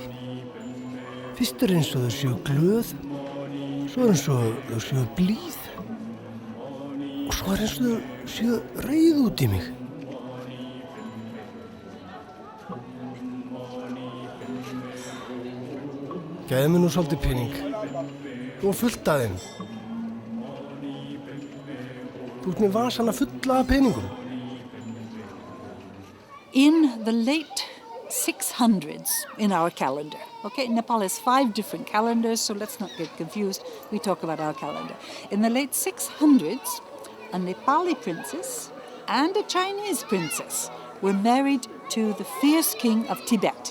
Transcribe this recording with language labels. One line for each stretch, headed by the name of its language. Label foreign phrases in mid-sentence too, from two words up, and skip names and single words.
Icelandic: Fyrst er eins og þau séu glöð, svo er eins og þau séu blíð og svo er eins og þau séu reið út í mig. Gæði mér nú svolítið pening. Þú var fullt af þeim. Þú ert með vasana fulla af peningum.
English: In the late 600s in our calendar, okay, Nepal has 5 different calendars, so let's not get confused. We talk about our calendar. In the late 600s, a Nepali princess and a Chinese princess were married to the fierce king of Tibet.